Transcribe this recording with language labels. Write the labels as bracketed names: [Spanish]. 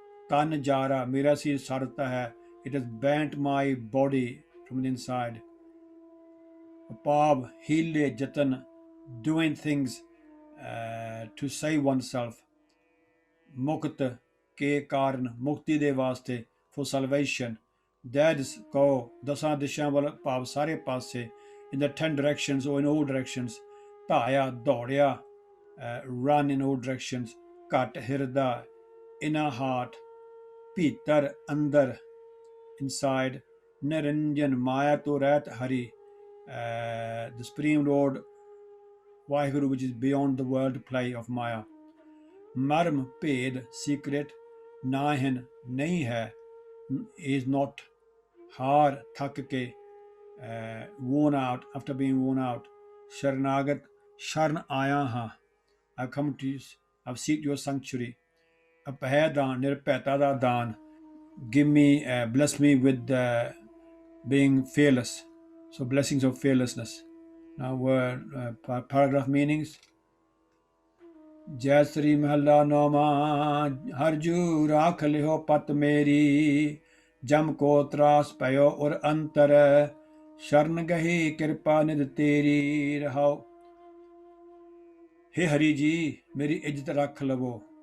[Punjabi] ਤਨ ਜਾਰਾ, ਮੇਰਾ ਸਿਰ ਸੜਤਾ ਹੈ, [English] it has burnt my body from the inside। [Punjabi] ਉਪਾਵ ਹੀਲੇ ਯਤਨ, [English] doing things to save oneself। [Punjabi] ਮੁਕਤ ਕੇ ਕਾਰਨ, ਮੁਕਤੀ ਦੇ ਵਾਸਤੇ, [English] for salvation। that is [Punjabi] ਕੋ, ਦਸਾਂ ਦਿਸ਼ਾਵਾਂ ਵੱਲ, ਭਾਵ ਸਾਰੇ ਪਾਸੇ, [English] in the 10 directions or in all directions। [Punjabi] ਧਾਇਆ ਦੌੜਿਆ, [English] run in all directions। [Punjabi] ਘਟ ਹਿਰਦਾ, [English] inner heart। [Punjabi] ਭੀਤਰ ਅੰਦਰ, [English] inside। [Punjabi] ਨਿਰੰਜਨ ਮਾਇਆ ਤੋਂ ਰਹਿਤ ਹਰੀ, [English] the supreme lord Waheguru, which is beyond the world play of maya। [Punjabi] ਮਰਮ ਭੇਦ, [English] secret। [Punjabi] ਨਾਹਿਨ ਨਹੀਂ ਹੈ, [English] is not। [Punjabi] ਹਾਰ ਥੱਕ ਕੇ, [English] worn out, after being worn out। [Punjabi] ਸ਼ਰਨਾਗਤ, ਸ਼ਰਨ ਆਇਆ ਹਾਂ, [English] I've come to you, I've seek your sanctuary। [Punjabi] ਅਭੈ ਦਾਨ, ਨਿਰਭੈਤਾ ਦਾ ਦਾਨ। [English] give me, bless me with being fearless, so blessings of fearlessness। now paragraph meanings। [Punjabi] ਜੈ ਸ੍ਰੀ ਮਹੱਲਾ ਨੌਵਾਂ। ਹਰਜੂ ਰਾਖ ਲਿਓ ਪਤ ਮੇਰੀ, ਜਮ ਕੋ ਤਰਾਸ ਪਇਓ ਔਰ ਅੰਤਰ, ਸ਼ਰਨ ਗਹੀ ਕਿਰਪਾ ਨਿਧ ਤੇਰੀ। ਰਹਾਉ ਹੇ ਹਰੀ ਜੀ, ਮੇਰੀ ਇੱਜ਼ਤ ਰੱਖ ਲਵੋ।